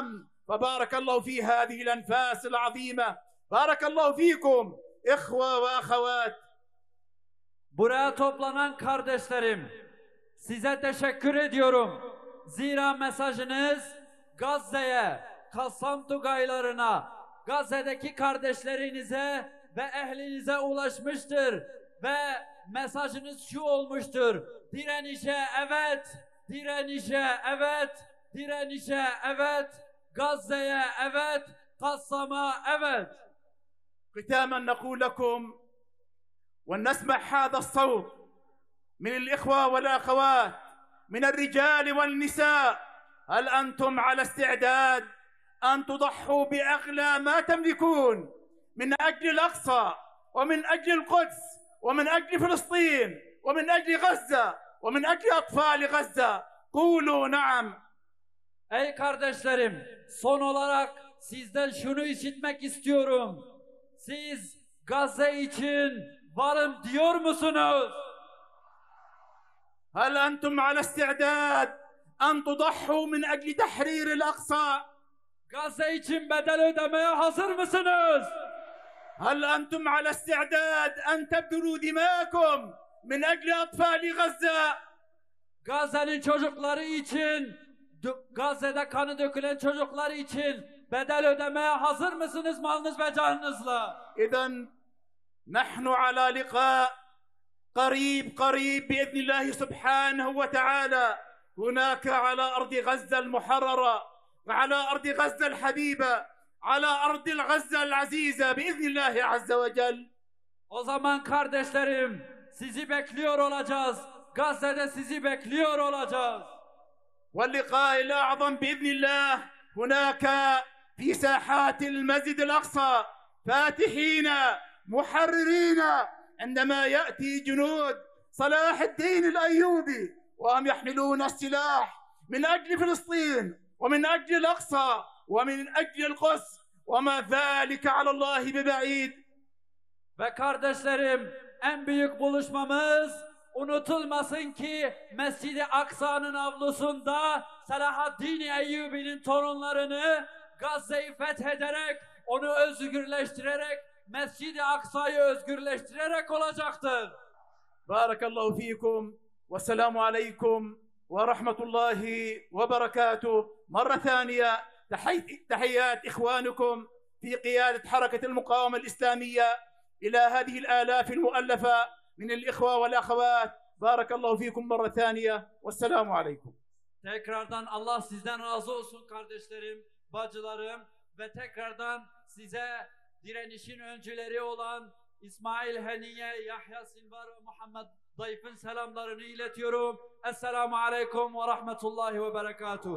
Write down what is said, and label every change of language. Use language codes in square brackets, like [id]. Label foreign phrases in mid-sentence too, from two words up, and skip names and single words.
[ar] فبارك الله في هذه الأنفاس العظيمة. بارك الله فيكم إخوة وأخوات. [tr] Buraya toplanan kardeşlerim, size teşekkür ediyorum. Zira mesajınız Gazze'ye, Kassam Tugaylarına, Gazze'deki kardeşlerinize ve ehlinize ulaşmıştır. Ve mesajınız şu olmuştur: direnişe evet, direnişe evet, direnişe evet, Gazze'ye evet, Kassam'a evet. [ar] ختاما نقول لكم ونسمع هذا الصوت من الإخوة والأخوات، من الرجال والنساء: هل أنتم على استعداد أن تضحوا بأغلى ما تملكون من أجل الأقصى ومن أجل القدس ومن أجل فلسطين ومن أجل غزة ومن أجل أطفال غزة؟ قولوا نعم. [tr] Ey kardeşlerim, son olarak sizden şunu işitmek istiyorum. Siz Gazze için varım diyor musunuz? [ar] هل أنتم على استعداد أن تضحوا من أجل تحرير الأقصى؟ [tr] Gazze için bedel ödemeye hazır mısınız? [ar] هل أنتم على استعداد أن تبذلوا دماءكم من أجل أطفال غزة؟ [tr] Gazze'nin çocukları için, Gazze'de kanı dökülen çocuklar için bedel ödemeye hazır mısınız malınız ve canınızla? [ar] إذن نحن على لقاء قريب بإذن الله سبحانه وتعالى هناك على أرض غزة المحررة، على أرض غزة الحبيبة، على أرض غزة العزيزة بإذن الله عز وجل. [tr] O zaman kardeşlerim, sizi bekliyor olacağız. Gazze'de sizi bekliyor olacağız. [ar] واللقاء الأعظم بإذن الله هناك في ساحات المسجد الأقصى، فاتحين محررين عندما يأتي جنود صلاح الدين الأيوبي وهم يحملون السلاح من أجل فلسطين ومن أجل الأقصى ومن أجل القدس وما ذلك على الله ببعيد. [tr] Ve kardeşlerim, en büyük buluşmamız unutulmasın ki Mescid-i Aksa'nın avlusunda Selahaddin Eyyubi'nin torunlarını Gazze'yi fethederek, onu özgürleştirerek, Mescid-i Aksa'yı özgürleştirerek olacaktır. [ar] بارك الله فيكم و السلام عليكم و رحمة الله و بركاته. مرة ثانية تحيات إخوانكم في قيادة حركة المقاومة الإسلامية إلى هذه الآلاف المؤلفة من الإخوة والأخوات. بارك الله فيكم مرة ثانية والسلام عليكم. [tr] Tekrardan Allah sizden razı olsun kardeşlerim, bacılarım ve tekrardan size direnişin öncüleri olan İsmail Haniye, Yahya Sinvar ve Muhammed Dayıf'ın selamlarını iletiyorum. [ar] السلام عليكم و رحمة الله و بركاته.